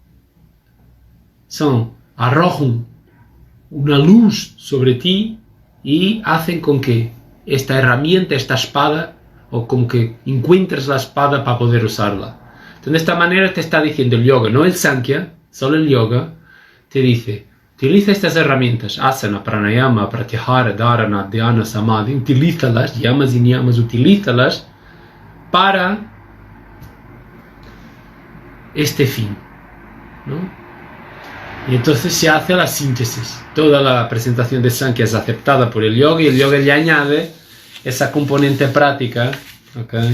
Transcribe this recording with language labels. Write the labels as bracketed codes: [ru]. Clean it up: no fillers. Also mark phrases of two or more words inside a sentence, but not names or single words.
[es] arrojan una luz sobre ti y hacen con que esta herramienta, esta espada, o con que encuentres la espada para poder usarla. Entonces, de esta manera te está diciendo el yoga, no el Sankhya, solo el yoga, te dice, utiliza estas herramientas, [sa] आसन, प्राणायाम, प्रत्याहार, धारणा, ध्यान, समाधि, [es] utilízalas, yamas y niyamas, utilízalas para este fin, ¿no? Y entonces se hace la síntesis. Toda la presentación de Sankhya es aceptada por el yoga y el yoga le añade esa componente práctica, ¿okay?